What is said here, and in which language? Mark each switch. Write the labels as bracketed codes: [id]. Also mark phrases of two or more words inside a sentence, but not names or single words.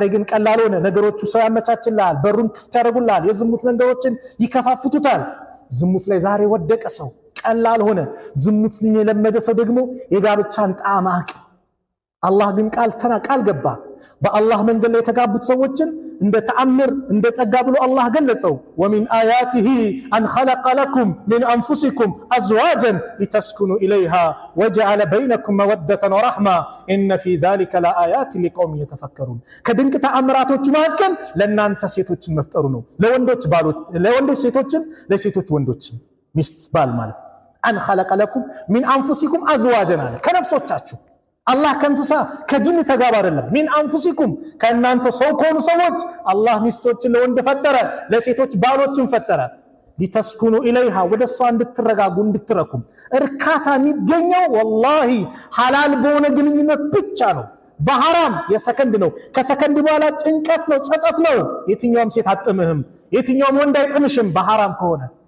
[am] ግን ቀላል ሆነ ነገሮቹ ሰው ያመቻችላል በሩን ክፍት ያደርጉላል የዝሙት ነገሮችን ይከፋፍቱታል ዝሙት ላይ ዛሬ ወደቀ ሰው ቀላል ሆነ ዝሙትን የለመደ ሰው ደግሞ የጋብቻን ጣዕም አቅ አላህ ግን ቃል ገባ በአላህ መንገድ ላይ የተጋቡት ሰዎችን እንደ ተአምር እንደ ጸጋ ብሎ አላህ ገለጸው [ar] ومن آياته أن خلق لكم من أنفسكم أزواجا لتسكنوا إليها وجعل بينكم مودة ورحمة إن في ذلك لآيات لقوم يتفكرون [am] ከድንቅ ተአምራቶች መካከል ለእናንተ ሴቶችን መፍጠሩ ነው ለወንዶች ሴቶችን ለሴቶች ወንዶችን ሚስት ባል ማለት [ar] أن خلق لكم من أنفسكم أزواجا [am] ከነፍሶቻችሁ አላህ ከንስሳ ከጅን ተጋባ አይደለም [ar] من أنفسكم [am] ከናንተ ሰው ኮኑ ሰዎች አላህ ሚስቶችን ለወንድ ፈጠረ ለሴቶች ባሎችን ፈጠረ [ar] لتسكنوا إليها [am] ወደሷ እንድትረጋጉ እንድትረኩም እርካታ የሚገኘው والله ሐላል በሆነ ግንኙነት ብቻ ነው በሐራም የሰከንድ ነው ከሰከንድ በኋላ ጭንቀት ነው ጸጸት ነው የትኛውም ሴት አጥምህም የትኛውም ወንድ አይጥምሽም በሐራም ከሆነ